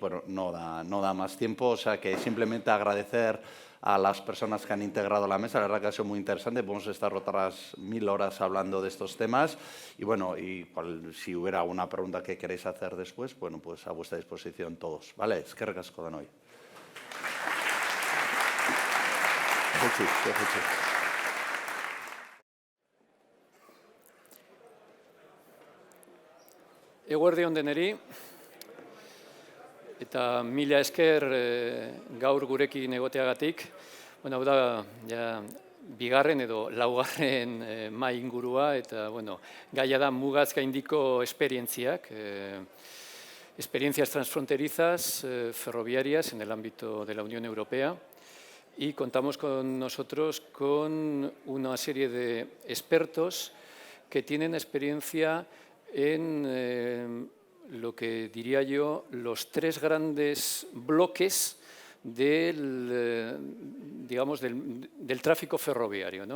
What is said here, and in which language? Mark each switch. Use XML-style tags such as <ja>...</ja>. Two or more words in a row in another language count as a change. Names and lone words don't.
<es>Bueno, no da más tiempo, o sea que simplemente agradecer a las personas que han integrado la mesa. La verdad que ha sido muy interesante. Podemos estar otras 1000 horas hablando de estos temas. Y bueno, si hubiera alguna pregunta que queréis hacer después, bueno, pues a vuestra disposición todos. Vale,</es> <eu>eskerrik asko denoi. Eguerdi on deneri, eta mila esker gaur gurekin egoteagatik. Bueno, hau da, ja, bigarren edo laugarren mahai ingurua, eta, bueno, gaia da mugaz gaindiko esperientziak,</eu> <es>experiencias transfronterizas ferroviarias en el ámbito de la Unión Europea, y contamos con nosotros con una serie de expertos que tienen experiencia en lo que diría yo los tres grandes bloques digamos, del tráfico ferroviario, ¿no?</es>